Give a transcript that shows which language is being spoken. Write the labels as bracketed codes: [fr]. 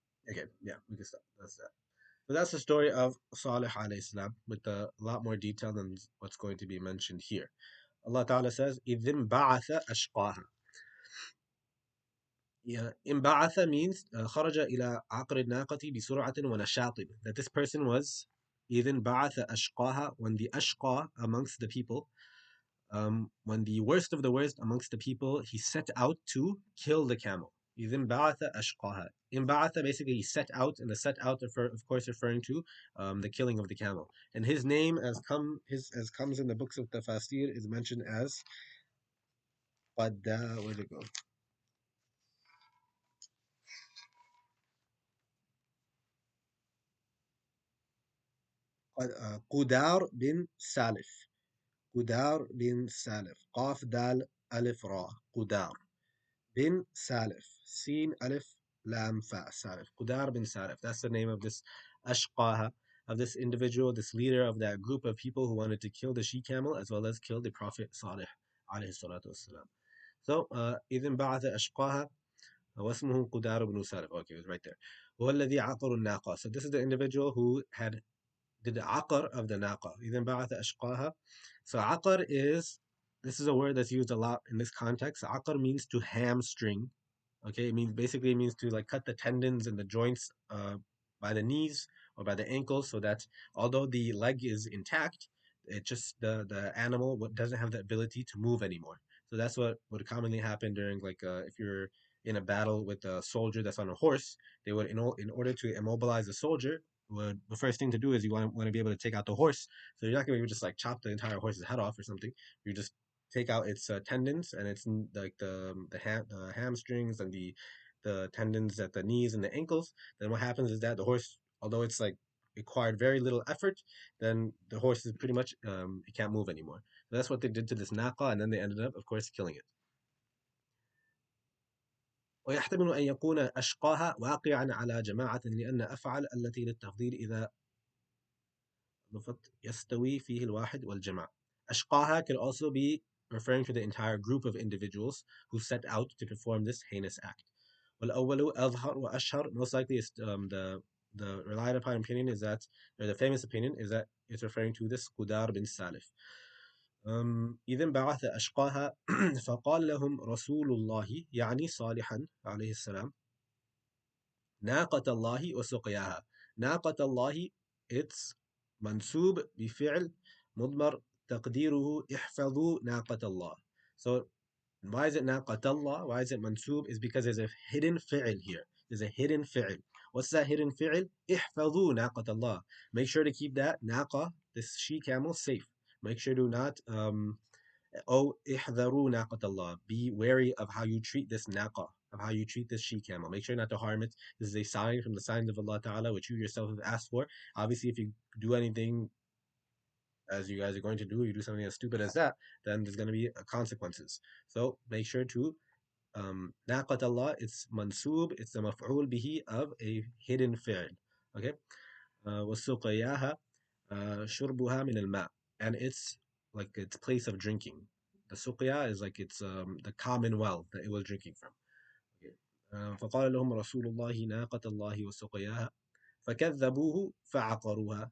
[en] Okay, yeah, we can stop. That's that. So that's the story of Salih alayhi salam with a lot more detail than what's going to be mentioned here. Allah Ta'ala says, [ar] إِذٍ بَعَثَ أَشْقَاهَا. Yeah, انبعث means خرج إلى عقر الناقة بسرعة ونشاط. [en] That this person was [ar] إذن بعث أشقاها, [en] when the ashqa amongst the people, when the worst of the worst amongst the people, he set out to kill the camel. [ar] إذن بعث أشقاها. [en] انبعث basically he set out, and the set out of course referring to the killing of the camel. And his name as comes in the books of tafsir is mentioned as where'd it go? [ar] قدار بن سالف. قدار بن سالف. قاف دال ألف را. [en] قدار bin Salif. Sin Alif Lam Fa. Salif. Qudar bin Salif. That's the name of this Ashqaha, of this individual, this leader of that group of people who wanted to kill the she camel as well as kill the Prophet Salih. Alayhi salatu wassalam. [ar] So, إذن بعث أشقاها واسمه قدار بن سالف. [en] Okay, it was right there. [ar] هو الذي عقر الناقة. [en] So this is the individual who had did the aqar of the naqa. [ar] إذن بعث أشقاها. [en] So aqar is, this is a word that's used a lot in this context. Aqar means to hamstring. Okay, it means basically it means to like cut the tendons and the joints by the knees or by the ankles, so that although the leg is intact, it just the animal doesn't have the ability to move anymore. So that's what would commonly happen during like if you're in a battle with a soldier that's on a horse, they would in order to immobilize the soldier, would the first thing to do is you want to be able to take out the horse. So you're not going to just like chop the entire horse's head off or something. You just take out its tendons and its like the hamstrings and the tendons at the knees and the ankles. Then what happens is that the horse, although it's like required very little effort, then the horse is pretty much it can't move anymore. So that's what they did to this naqa, and then they ended up, of course, killing it. [ar] ويحتمل أن يكون أشقاها واقعا على جماعة لأن أفعل التي للتفضيل إذا لفت يستوي فيه الواحد والجماعة. [en] أشقاها could also be referring to the entire group of individuals who set out to perform this heinous act. [ar] والأول أظهر وأشهر, [en] most likely is the relied upon opinion is that, or the famous opinion is that it's referring to this Qudar bin Salif. [ar] إذن بعث أشقاها فقال لهم رسول الله يعني صالحا عليه السلام ناقة الله وسقياها. ناقة الله it's منسوب بفعل مضمر تقديره احفظوا ناقة الله. [en] So why is it [ar] ناقة الله? [en] Why is it mansub? Is because there's a hidden fi'l here. There's a hidden fi'l. What's that hidden fi'l? [ar] احفظوا ناقة الله. [en] Make sure to keep that naqa, this she camel, safe. Make sure to not oh, [ar] احذروا ناقة الله. [en] Be wary of how you treat this naqa, of how you treat this she camel. Make sure not to harm it. This is a sign from the signs of Allah Ta'ala, which you yourself have asked for. Obviously, if you do anything as you guys are going to do, you do something as stupid as that, then there's going to be consequences. So make sure to ناقة Allah, it's mansub, it's the maf'ul bihi of a hidden fi'l. [ar] Okay? وَالسُّقَيَاهَا شُرْبُهَا مِنَ الْمَاءِ. [en] And it's like its place of drinking. The suqya is like it's the common well that it was drinking from. Okay. [ar] فقال لهم رسول الله ناقة الله وسقياها فكذبوه فعقروها.